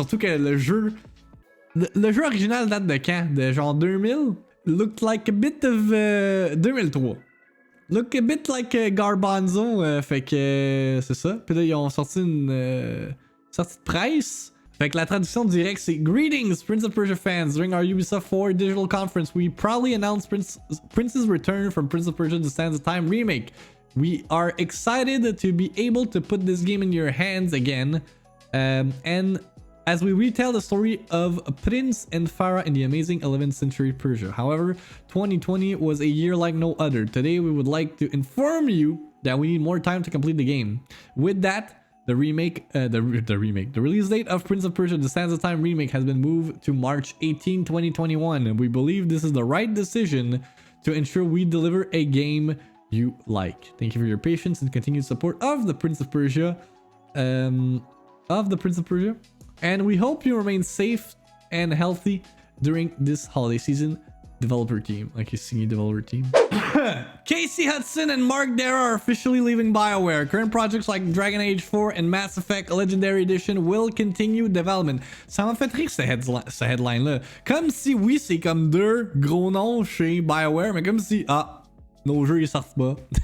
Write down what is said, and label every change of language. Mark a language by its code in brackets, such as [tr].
[fr] Surtout que le jeu... Le jeu original date de quand? De genre [en] 2000? Looked like a bit of... 2003. Look a bit like Garbanzo. [fr] Fait que c'est ça. Puis là, ils ont sorti une sortie de presse. Fait que la traduction directe, c'est [en] Greetings, Prince of Persia fans. During our Ubisoft 4 digital conference, we proudly announced Prince's return from Prince of Persia The Sands of Time Remake. We are excited to be able to put this game in your hands again. And as we retell the story of Prince and Farah in the amazing 11th century Persia. However, 2020 was a year like no other. Today, we would like to inform you that we need more time to complete the game. With that, the release date of Prince of Persia The Sands of Time Remake has been moved to March 18, 2021. And we believe this is the right decision to ensure we deliver a game you like. Thank you for your patience and continued support of the Prince of Persia. And we hope you remain safe and healthy during this holiday season. Developer team, like you see, developer team. Casey Hudson and Mark Darrah are officially leaving BioWare. Current projects like Dragon Age 4 and Mass Effect Legendary Edition will continue development. [fr] Ça m'a fait rire ce headline-là. Comme si, oui, c'est comme deux gros noms chez BioWare, mais comme si, nos jeux ils sortent pas.